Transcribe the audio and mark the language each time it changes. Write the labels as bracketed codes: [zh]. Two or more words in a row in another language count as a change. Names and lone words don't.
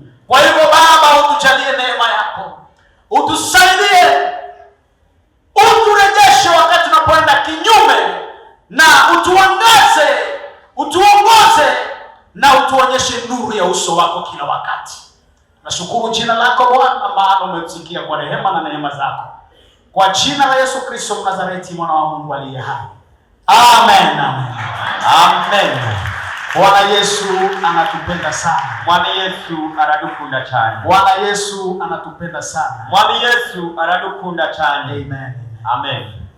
[sw] Kwa hivyo Baba, utujalie neema yako. Utusaidie, uturejeshe wakati tunapoenda kinyume, na utuangaze, utuongoze na utuonyeshe nuru ya uso wako kila wakati. Nashukuru jina lako Bwana, maana umetusikia kwa rehema na neema zako. Kwa jina la Yesu Kristo Mnazareti, mwana wa Mungu aliye hai. Amen. Amen. Amen. Bwana Yesu anatupenda sana. [rw] Mwami Yesu aradukunda cyane. [sw] Bwana Yesu anatupenda sana. [rw] Mwami Yesu aradukunda cyane. [sw] Amen. Amen.